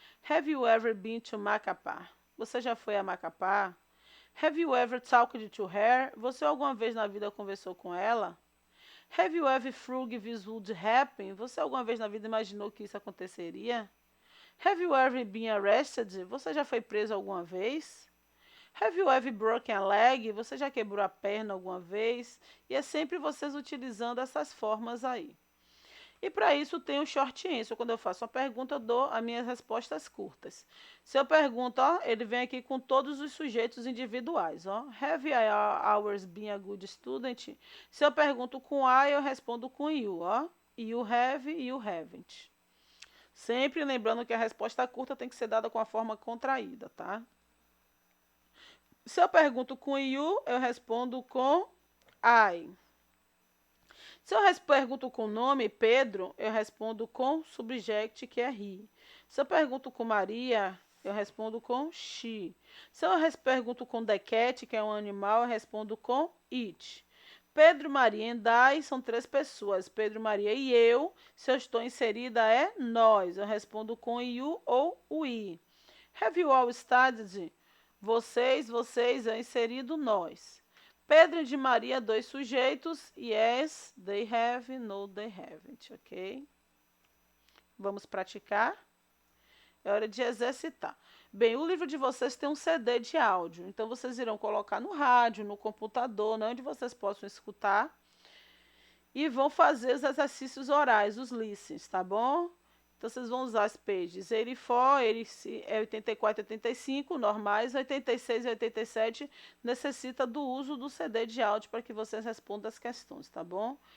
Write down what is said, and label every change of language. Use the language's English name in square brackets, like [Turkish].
[English] Have you ever been to Macapá? [Portuguese] Você já foi a Macapá? [English] Have you ever talked to her? [Portuguese] Você alguma vez na vida conversou com ela? [English] Have you ever thought this would happen? [Portuguese] Você alguma vez na vida imaginou que isso aconteceria? [English] Have you ever been arrested? [Portuguese] Você já foi preso alguma vez? [English] Have you ever broken a leg? [Portuguese] Você já quebrou a perna alguma vez? E é sempre vocês utilizando essas formas aí. E para isso tem o short answer. Quando eu faço uma pergunta, eu dou as minhas respostas curtas. Se eu pergunto, ó, ele vem aqui com todos os sujeitos individuais. Ó. [English] Have I always been a good student? [Portuguese] Se eu pergunto com I, eu respondo com you. Ó. [English] You have, you haven't. [Portuguese] Sempre lembrando que a resposta curta tem que ser dada com a forma contraída, tá? Se eu pergunto com you, eu respondo com I. Se eu pergunto com o nome, Pedro, eu respondo com subject, que é he. Se eu pergunto com Maria, eu respondo com she. Se eu pergunto com the cat, que é um animal, eu respondo com it. Pedro, Maria e I são 3 pessoas. Pedro, Maria e eu, se eu estou inserida, é nós. Eu respondo com you ou we. [English] Have you all studied? [Portuguese] Vocês, é inserido nós. Pedro e Maria, 2 sujeitos. [English] Yes, they have, no, they haven't, ok? [Portuguese] Vamos praticar? É hora de exercitar. Bem, o livro de vocês tem um CD de áudio, então vocês irão colocar no rádio, no computador, onde vocês possam escutar. E vão fazer os exercícios orais, os listens, tá bom? Então, vocês vão usar as pages 84 e 85, normais, 86 e 87, necessita do uso do CD de áudio para que vocês respondam as questões, tá bom?